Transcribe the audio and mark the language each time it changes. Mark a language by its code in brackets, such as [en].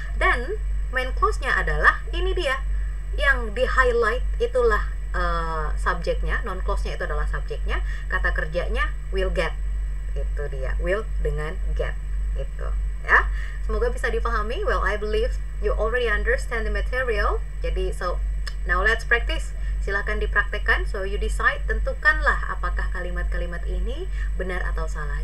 [id] Dan main clause-nya adalah ini dia. Yang di highlight itulah subjeknya, noun clause-nya itu adalah subjeknya, kata kerjanya will get. Itu dia, will dengan get. Itu ya. Semoga bisa dipahami. [en] Well, I believe you already understand the material. [id] Jadi [en] so now let's practice. [id] Silahkan dipraktekkan. [en] So you decide, [id] tentukanlah apakah kalimat-kalimat ini benar atau salah.